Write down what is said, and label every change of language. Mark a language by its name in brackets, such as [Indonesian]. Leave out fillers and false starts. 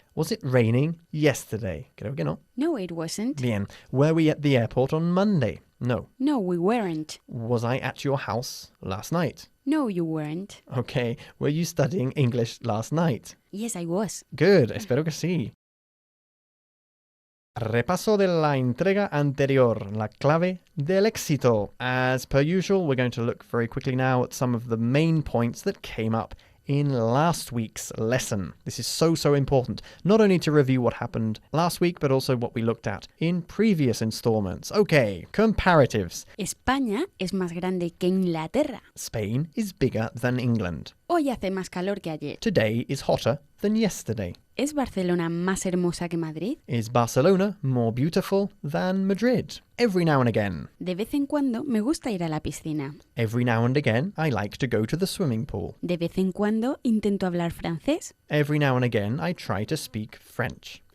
[English] Was it raining yesterday? [Spanish] Creo que no. [English] No, it wasn't. [Spanish] Bien. [English] Were we at the airport on Monday? No. No, we weren't. Was I at your house last night? No, you weren't. Okay. Were you studying English last night? Yes, I was. Good. [Spanish] Espero que sí. Repaso de la entrega anterior, la clave del éxito. [English] As per usual, we're going to look very quickly now at some of the main points that came up in last week's lesson. This is so important, not only to review what happened last week, but also what we looked at in previous installments. Okay, comparatives. [Spanish] España es más grande que Inglaterra. [English] Spain is bigger than England. [Spanish] Hoy hace más calor que ayer. [English] Today is hotter than yesterday. [Spanish] ¿Es Barcelona más hermosa que Madrid? [English] Is Barcelona more beautiful than Madrid? Every now and again. [Spanish] De vez en cuando me gusta ir a la piscina. [English] Every now and again, I like to go to the swimming pool. [Spanish] De vez en cuando intento hablar francés. [English] Every now and again, I try to speak French.